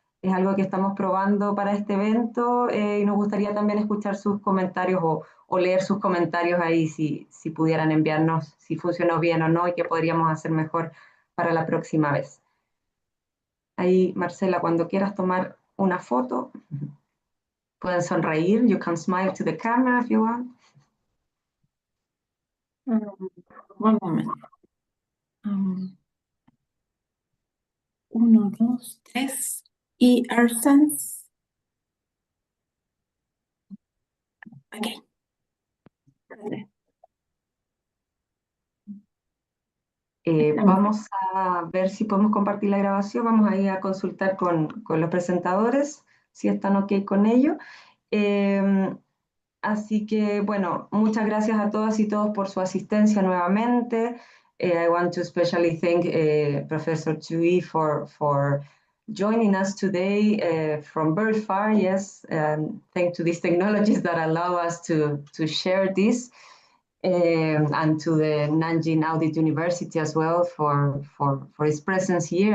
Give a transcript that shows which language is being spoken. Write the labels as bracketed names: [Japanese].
[Spanish] Es algo que estamos probando para este evento y nos gustaría también escuchar sus comentarios o leer sus comentarios ahí si pudieran enviarnos si funcionó bien o no y qué podríamos hacer mejor para la próxima vez. Ahí, Marcela, cuando quieras tomar una foto, pueden sonreír. [English] You can smile to the camera if you want. One moment. [Spanish] 1, 2, 3. Y Arsens. Ok. Vamos a ver si podemos compartir la grabación. Vamos a ir a consultar con los presentadores, si están ok con ello. Así que, bueno, muchas gracias a todas y todos por su asistencia nuevamente. [English] I want to especially thank Professor Tui for joining us today from very far, yes, thanks to these technologies that allow us to share this. And to the Nanjing Audit University as well for its presence here.